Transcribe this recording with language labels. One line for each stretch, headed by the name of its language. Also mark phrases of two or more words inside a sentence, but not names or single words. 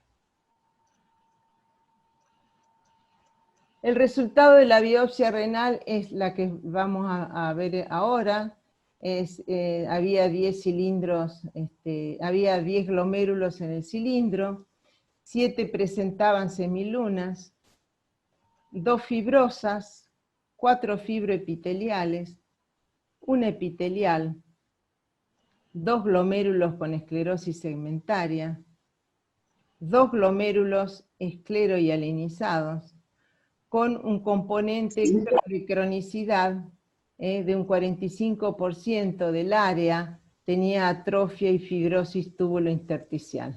Spanish: El resultado de la biopsia renal es la que vamos a ver ahora. Había 10 cilindros, había 10 glomérulos en el cilindro, 7 presentaban semilunas, 2 fibrosas, 4 fibroepiteliales, un epitelial, 2 glomérulos con esclerosis segmentaria, 2 glomérulos esclerohialinizados, con un componente de cronicidad de un 45% del área tenía atrofia y fibrosis túbulo-intersticial.